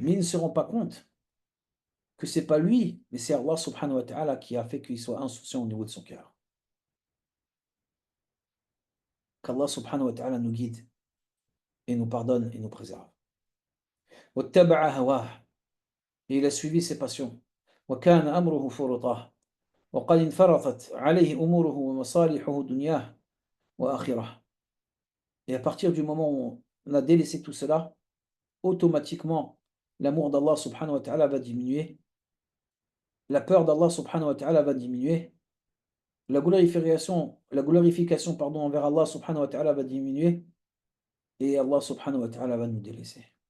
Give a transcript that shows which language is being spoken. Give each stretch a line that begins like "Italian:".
French: Mais ils ne se rendent pas compte que c'est pas lui, mais c'est Allah subhanahu wa ta'ala qui a fait qu'il soit insouciant au niveau de son cœur. Qu'Allah subhanahu wa ta'ala nous guide et nous pardonne et nous préserve.
Arabic: وَاتَّبَعَ هَوَاهُ.
French: Et il a suivi ses passions.
Arabic: وَكَانَ أَمْرُهُ فُرُطًا. وَقَدْ انفرطت عليه أموره ومصالحه دنياه وآخرة.
French: Et à partir du moment où on a délaissé tout cela, automatiquement, l'amour d'Allah subhanahu wa ta'ala va diminuer, la peur d'Allah subhanahu wa ta'ala va diminuer, la glorification pardon, envers Allah subhanahu wa ta'ala va diminuer, et Allah subhanahu wa ta'ala va nous délaisser.